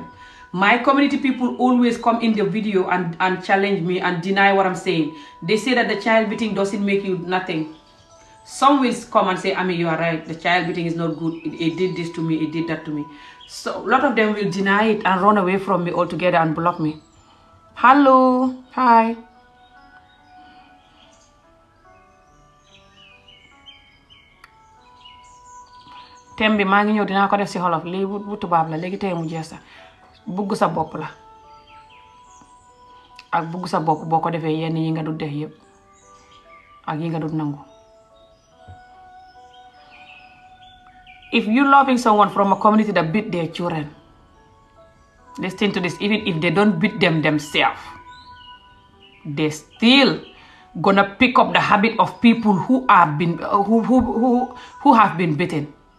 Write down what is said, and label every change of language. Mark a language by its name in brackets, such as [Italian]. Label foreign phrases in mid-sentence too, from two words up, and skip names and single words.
[English] My community people always come in the video and challenge me and deny what I'm saying. They say that the child beating doesn't make you nothing. Some will come and say, I mean, you are right, the child beating is not good. It did this to me, it did that to me. So a lot of them will deny it and run away from me altogether and block me. Hello, hi. [Wolof] thème bi maa ngi ñëw dinaa ko def ci xolof lii bu tubaab la léegi tey mu jeex sax bugg sa bopp la ak bugg sa bopp boo ko defee yenn yi nga du def yépp ak yi nga du nangu. [English] If you loving someone from a community that beat their children, listen to this, even if they don't beat them themselves, they still gonna pick up the habit of people who have been beaten.